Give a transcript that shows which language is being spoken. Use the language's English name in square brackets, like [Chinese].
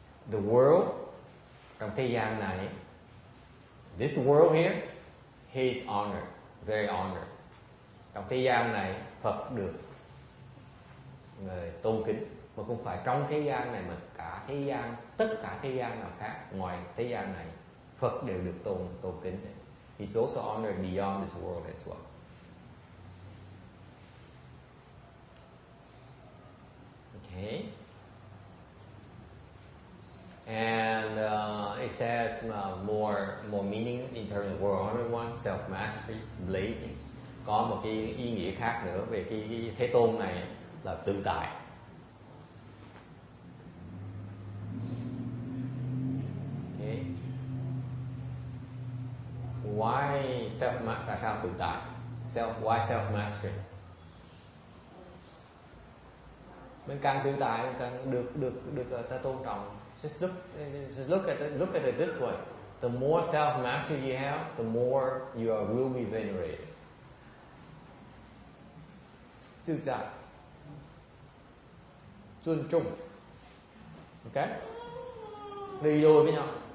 [English] The world, [Vietnamese] trong thế gian này, [English] this world here, he is honored, very honored. [Vietnamese] Trong thế gian này, Phật được người tôn kính, mà không phải trong thế gian này mà cả thế gian, tất cả thế gian nào khác ngoài thế gian này, Phật đều được tôn kính. [English] He's also honored beyond this world as well. Okay. And it says more meanings in terms of world honored one, self-mastery, blazing. [Vietnamese] Có một cái ý nghĩa khác nữa về cái Thế Tôn này là tự tại. [English] Okay. Why [Vietnamese] tại sao tự tại? [English] Why self-mastery? [Vietnamese] Mình càng tự tại mình càng được ta tôn trọng. [English] Just look at it this way. The more self-mastery you have, the more you will be venerated. [Vietnamese] Tự tại, tôn trọng. Okay? Đi đôi với nhau.